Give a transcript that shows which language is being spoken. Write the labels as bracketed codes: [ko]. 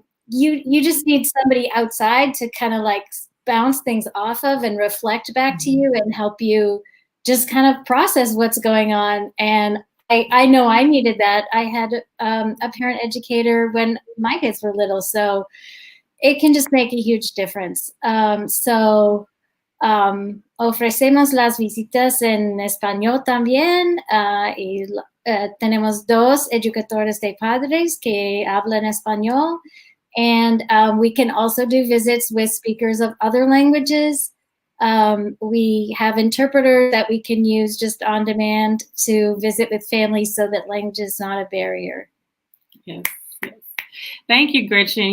[en] You just need somebody outside to kind of like bounce things off of and reflect back to you and help you just kind of process what's going on. And I know I needed that. I had a parent educator when my kids were little, so it can just make a huge difference. [es] Ofrecemos las visitas en español también, y tenemos 2 educadores de padres que hablan español. [en] And we can also do visits with speakers of other languages. We have interpreters that we can use just on demand to visit with families, so that language is not a barrier. Yes. Thank you, Gretchen.